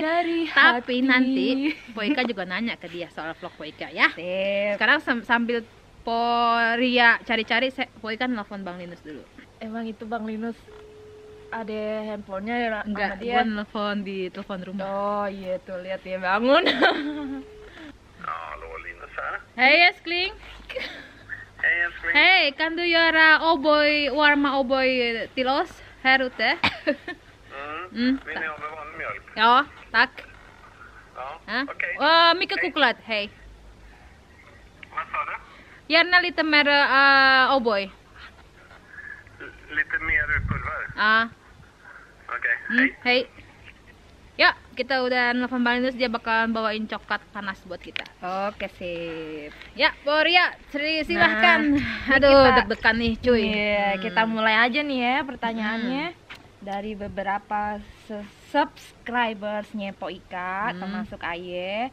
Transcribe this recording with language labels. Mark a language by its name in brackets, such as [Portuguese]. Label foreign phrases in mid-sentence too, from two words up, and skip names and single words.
[Indonesian] Tapi nanti Po Ika juga nanya ke dia soal vlog Po Ika ya. Sekarang sambil Poria cari-cari, Po Ika nelfon Bang Linus dulu. Emang itu Bang Linus ada handphonenya enggak, dia? Gue nelfon di telepon rumah. Oh iya tuh, lihat dia bangun. [Swedish] Hallå Linus här. Hej älskling. Hej älskling. Hej, kan du göra varma O'boy till oss här ute? Vill ni ha med vanlig mjölk? Ja, tack. Ja, okej. Mycket choklad, hej. Vad sa du? Gärna lite mer O'boy. Lite mer pulver? Ah. Okej, hej. Hei. [Indonesian] Ya, kita udah nelfon Bang Linus, dia bakalan bawain coklat panas buat kita. Oke, sip. Ya, Poria, silahkan. Aduh, deg-degan nih, cuy. Iya, kita mulai aja nih ya pertanyaannya. Dari beberapa subscribersnya Po Ika, termasuk Aye.